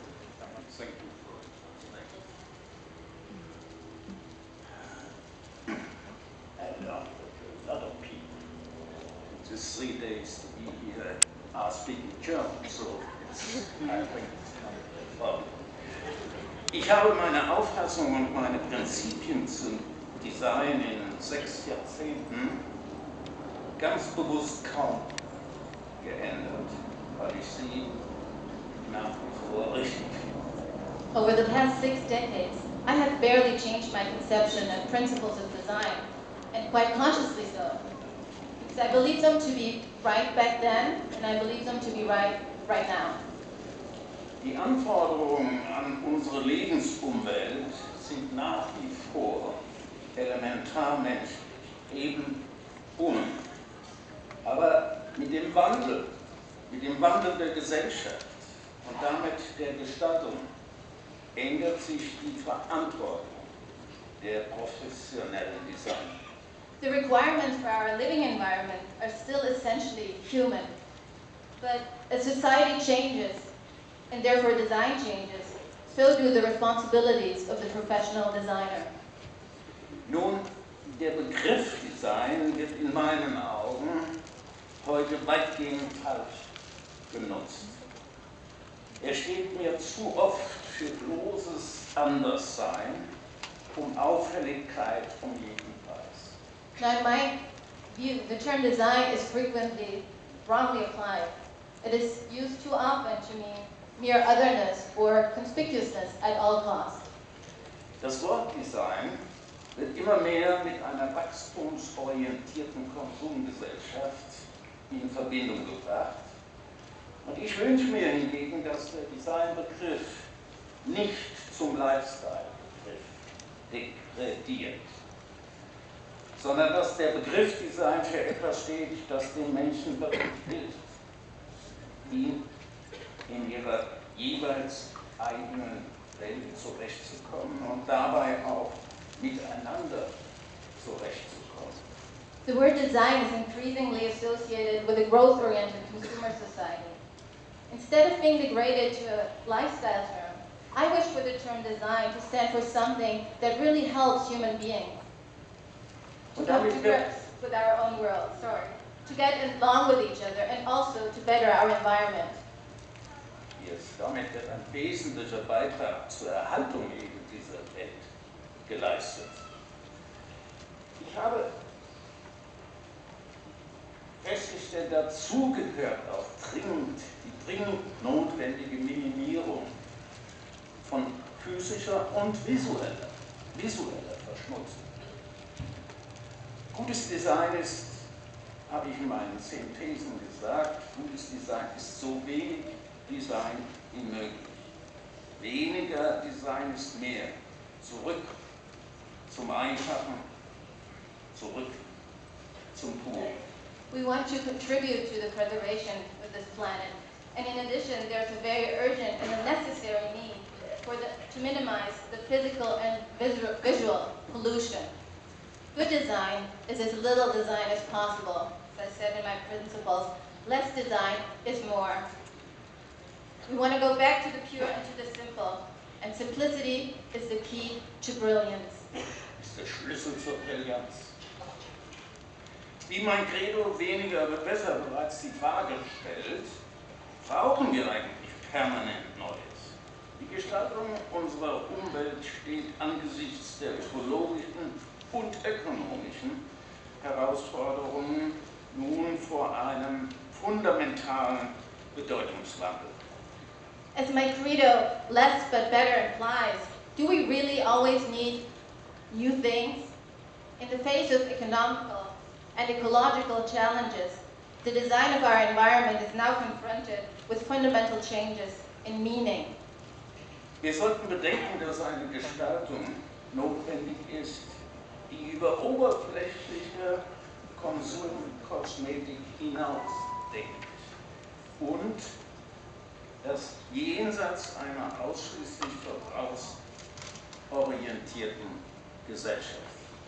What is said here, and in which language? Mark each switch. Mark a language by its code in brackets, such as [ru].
[en] Thank you for it. I learned that a lot of people in these 3 days to be here are speaking German, so I think it's not a problem. [de] Ich habe meine Auffassung und meine Prinzipien zum Design in 6 Jahrzehnten ganz bewusst kaum geändert, weil ich sie nach wie vor richtig finde. [en] Over the past 6 decades, I have barely changed my conception and principles of design, and quite consciously so, because I believe them to be right back then, and I believe them to be right now. [de] Die Anforderungen an unsere Lebensumwelt sind nach wie vor elementarmenschlich, eben un. Aber mit dem Wandel der Gesellschaft und damit der Gestaltung ändert sich die Verantwortung der professionellen Designer. [en] The requirements for our living environment are still essentially human, but as society changes, and therefore design changes, so do the responsibilities of the professional designer. [de] Nun, der Begriff Design wird in meinen Augen heute weitgehend falsch genutzt. Er steht mir zu oft für bloßes Anderssein, Auffälligkeit jeden Preis. [en] Now, in my view, the term design is frequently wrongly applied. It is used too often to mean mere otherness or conspicuousness at all costs. [de] Das Wort Design wird immer mehr mit einer wachstumsorientierten Konsumgesellschaft in Verbindung gebracht. Und ich wünsche mir hingegen, dass der Designbegriff nicht zum Lifestyle-Begriff degradiert, sondern dass der Begriff Design für etwas steht, das den Menschen wirklich hilft, ihn in ihrer jeweils eigenen Welt zurechtzukommen und dabei auch miteinander zurechtzukommen. [en] The word design is increasingly associated with a growth-oriented consumer society. Instead of being degraded to a lifestyle term, I wish for the term design to stand for something that really helps human beings to come to grips with our own world, to get along with each other and also to better our environment. [de] Damit wird ein wesentlicher Beitrag zur Erhaltung dieser Welt geleistet. Ich habe festgestellt, dazu gehört auch die dringend notwendige Minimierung von physischer und visueller Verschmutzung. Gutes Design ist, habe ich in meinen 10 Thesen gesagt, gutes Design ist so wenig Design wie möglich. Weniger Design ist mehr. Zurück zum Einfachen, zurück zum Pur. [en] We want to contribute to the preservation of this planet. And in addition, there's a very urgent and a necessary need to minimize the physical and visual pollution. Good design is as little design as possible. As I said in my principles, less design is more. We want to go back to the pure and to the simple. And simplicity is the key to brilliance. [de] Ist der Schlüssel zur Brillanz. Wie mein Credo weniger wird besser bereits die Frage stellt, brauchen wir eigentlich permanent Neues? Die Gestaltung unserer Umwelt steht angesichts der ökologischen und ökonomischen Herausforderungen nun vor einem fundamentalen Bedeutungswandel. [en] As my credo, less but better implies, do we really always need new things? In the face of economical and ecological challenges, the design of our environment is now confronted with fundamental changes in meaning. [de] Wir sollten bedenken, dass eine Gestaltung notwendig ist, die über oberflächliche Konsumkosmetik hinausdenkt und das jenseits einer ausschließlich verbrauchsorientierten Gesellschaft.